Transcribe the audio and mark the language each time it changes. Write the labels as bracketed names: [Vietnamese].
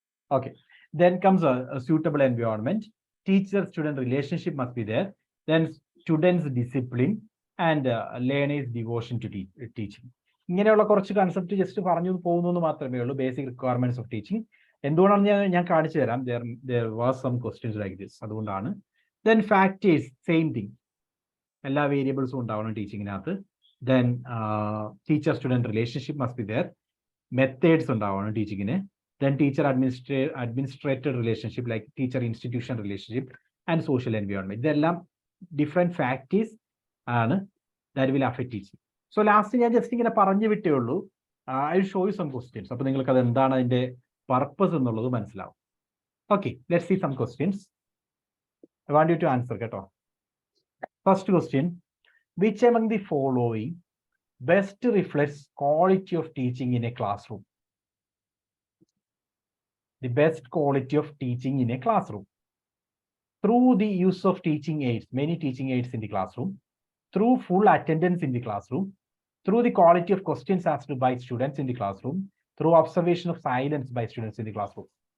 [English] Okay, then comes a suitable environment. Teacher student relationship must be there. Then students discipline and learners devotion to teaching. [Malayalam] ഇങ്ങനെയുള്ള കുറച്ച് concept just പറഞ്ഞു പോകുന്നു മാത്രമേ ഉള്ളൂ. [English] basic requirements of teaching [Malayalam] എന്തുകൊണ്ടാണ് ഞാൻ കാണിച്ചു തരാം. [English] there was some questions like this, [Malayalam] അതുകൊണ്ടാണ്. [English] then factors, same thing, [Malayalam] എല്ലാ വേരിയബിൾസും ഉണ്ടാവണം ടീച്ചിങ്ങിനകത്ത്. [English] then teacher student relationship must be there. [Malayalam] methods ഉണ്ടാവണം ടീച്ചിങ്ങിന്. [English] then teacher administrator relationship like teacher institution relationship and social environment. [Malayalam] ഇതെല്ലാം different factors ആണ് [English] that will affect teaching. [Malayalam] So last ഞാൻ just ഇങ്ങനെ പറഞ്ഞു വിട്ടേ ഉള്ളൂ. [English] I show you some questions. [Malayalam] അപ്പൊ നിങ്ങൾക്ക് അത് എന്താണ് അതിന്റെ പർപ്പസ് എന്നുള്ളത് മനസ്സിലാവും. [English] Okay, let's see some questions. I want you to answer [Malayalam] കേട്ടോ. [English] First question, which among the following best reflects quality of teaching in a classroom? The best quality of teaching in a classroom through the use of teaching aids, many teaching aids in the classroom, through full attendance in the classroom, through the quality of questions asked by students in the classroom, through observation of silence by students in the classroom.